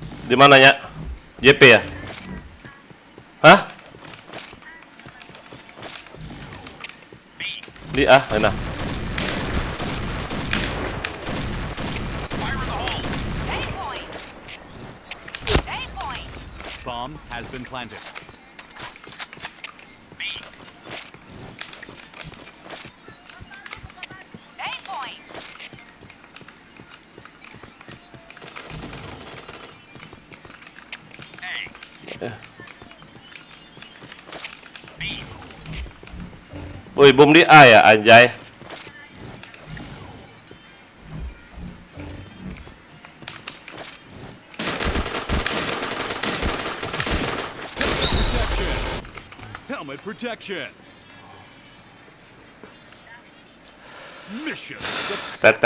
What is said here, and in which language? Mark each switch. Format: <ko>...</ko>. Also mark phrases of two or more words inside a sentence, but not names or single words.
<id>Di mananya? JP ya? Hah? Di enak.</id> <en>Fire in the hole. A point. A point. Bomb has been planted. A point.</en> <id>Woi, bom di A ya, anjay.</id> <en>Helmet protection. Mission success.</en>